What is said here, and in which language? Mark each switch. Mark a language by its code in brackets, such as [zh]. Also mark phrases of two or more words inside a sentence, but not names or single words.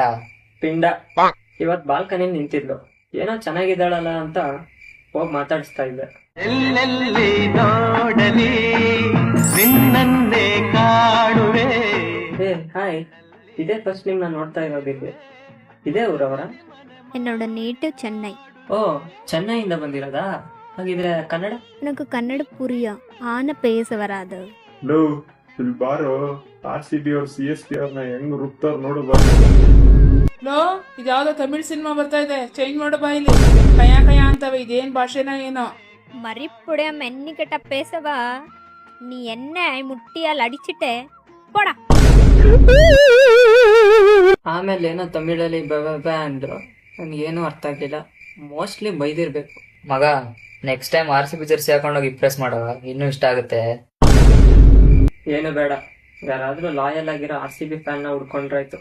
[kn] ಪಿಂಡ. ಇವತ್ ಬಾಲ್ಕನಿಯಲ್ಲಿ ನಿಂತಿದ್ಲು. ಏನೋ ಚೆನ್ನಾಗಿದ್ದಾಳಲ್ಲ ಅಂತ ಹೋಗಿ ಮಾತಾಡಿಸ್ತಾ ಇದ್ದೆ. ಎಲ್ಲೆಲ್ಲಿ ನೋಡಲಿ ನಿನ್ನನ್ನೇ ಕಾಣುವೆ. ಏ ಹಾಯ್, ಇದೇ ಫಸ್ಟ್ ನಿಮ್ ನಾನು ನೋಡ್ತಾ ಇರೋದಿಲ್ಲಿ. ಇದೇ ಊರವರ? [ta] என்னோட நேட்டிவ் சென்னை. [kn] ಓ, ಚೆನ್ನೈಯಿಂದ ಬಂದಿರೋದಾ? ಹಾಗಿದ್ರೆ ಕನ್ನಡ? [ta] எனக்கு கன்னட புரியும், ஆனா பேச வராது. [kn] ಲೋ, ಇಲ್ಲಿ ಬಾರೋ. RCB ಅವ್ರ CSK ಅವ್ರನ್ನ ಹೆಂಗ್ ರುಬ್ತಾರ ನೋಡು ಬಾ. ಲೋ, ಇದ್ಯಾವ್ದೋ ತಮಿಳ್ ಸಿನಿಮಾ ಬರ್ತಾ ಇದೆ, ಚೇಂಜ್ ಮಾಡು ಬಾ. ಇಲ್ಲಿ ಕಯ ಕಯ ಅಂತವೆ, ಇದೇನ್ ಭಾಷೆನ ಏನೋ. [ta] மறிப்புடைய மென்னிக்கிட்ட பேசவா? நீ என்ன முட்டியால் அடிச்சிட்டே போடா. [kn] ಆಮೇಲೆ ಏನೋ ತಮಿಳಲ್ಲಿ ಬ ಅಂದ್ರು. ನನ್ಗೇನು ಅರ್ಥ ಆಗ್ಲಿಲ್ಲ. ಮೋಸ್ಟ್ಲಿ ಬೈದಿರ್ಬೇಕು. ಮಗ, [en] next time [kn] RCB ಜರ್ಸಿ ಹಾಕೊಂಡೋಗಿ ಇಂಪ್ರೆಸ್ ಮಾಡೋ, ಇನ್ನೂ ಇಷ್ಟ ಆಗುತ್ತೆ. ಏನು ಬೇಡ, ಯಾರಾದ್ರೂ ಲಾಯಲ್ ಆಗಿರೋ RCB ಫ್ಯಾನ್ ನ ಹುಡ್ಕೊಂಡ್ರಾಯ್ತು.